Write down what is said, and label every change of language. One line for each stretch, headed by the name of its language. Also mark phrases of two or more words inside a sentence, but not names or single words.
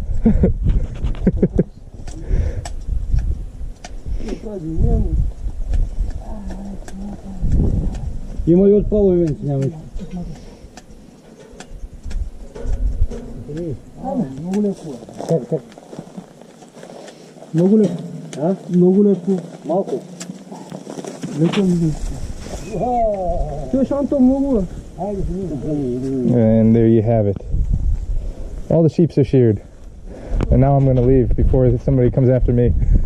Bulgarian: Има и от половин, няма нищо. Много леко. Как? Много леко. А? Много леко. Малко. Леко ми. Чуеш, Анто, много.
English: And there you have it. All the sheep are sheared. And now I'm going to leave before somebody comes after me.